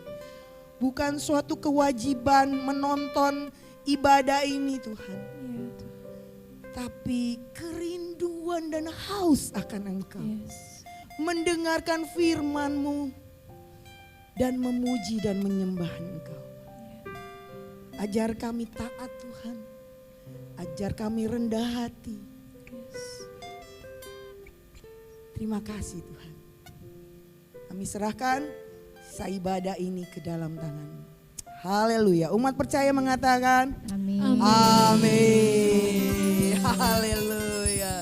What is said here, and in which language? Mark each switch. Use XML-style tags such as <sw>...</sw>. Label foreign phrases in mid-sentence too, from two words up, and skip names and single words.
<id>Bukan suatu kewajiban menonton ibadah ini, Tuhan. Tapi kerinduan dan haus akan Engkau. Mendengarkan firman-Mu dan memuji dan menyembah Engkau. Ajar kami taat, Tuhan. Ajar kami rendah hati. Terima kasih, Tuhan. Kami serahkan sisa ibadah ini ke dalam tangan-Mu. Haleluya. Umat percaya mengatakan Amin. amin. Haleluya.</id>